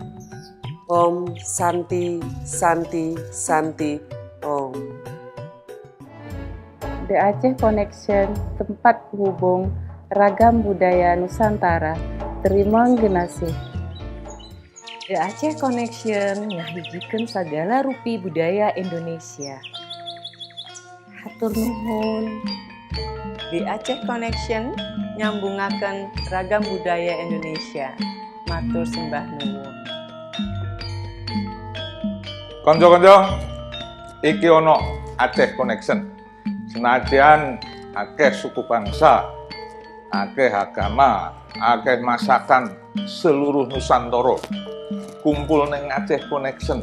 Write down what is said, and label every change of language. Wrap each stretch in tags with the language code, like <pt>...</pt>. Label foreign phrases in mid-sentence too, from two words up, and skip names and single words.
<sa>Om Santi, Santi, Santi, Om.</sa> <id>The Aceh Connection, tempat penghubung ragam budaya Nusantara. Terima kasih.</id> <su>The Aceh Connection ngahijikeun sagala rupi budaya Indonesia. Hatur nuhun.</su> <jv>The Aceh Connection nyambungaken</jv> <id>ragam budaya Indonesia.</id> <jv>Matur sembah nuwun. Konco-konco, iki ono Aceh Connection. Senajan akeh</jv> <id>suku bangsa,</id> <jv>akeh agama, akeh masakan seluruh Nusantara kumpul ning Aceh Connection.</jv>